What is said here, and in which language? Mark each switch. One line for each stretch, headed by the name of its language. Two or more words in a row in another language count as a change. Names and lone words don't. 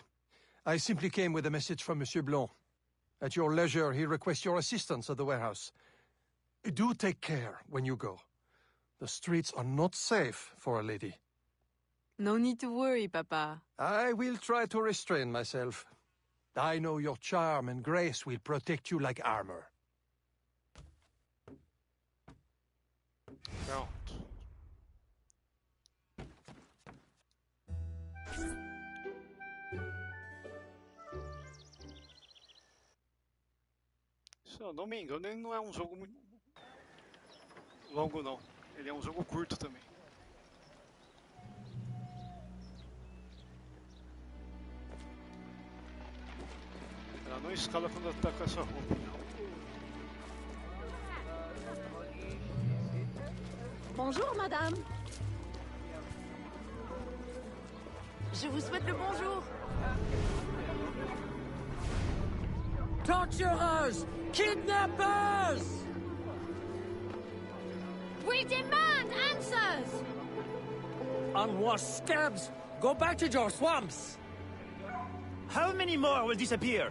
English: I simply came with a message from Monsieur Blanc. At your leisure, he requests your assistance at the warehouse. Do take care when you go. The streets are not safe for a lady. No need to worry, Papa. I will try to restrain myself. I know your charm and grace will protect you like armor.
Portuguese: Pronto. Se eu não me engano, ele não é um jogo muito longo, não. Ele é um jogo curto também. Ela não escala quando ela tá com essa roupa, não.
French: Bonjour, madame. Je vous souhaite le bonjour.
English: Torturers! Kidnappers! We demand answers! Unwashed scabs! Go back to your swamps! How many more will disappear?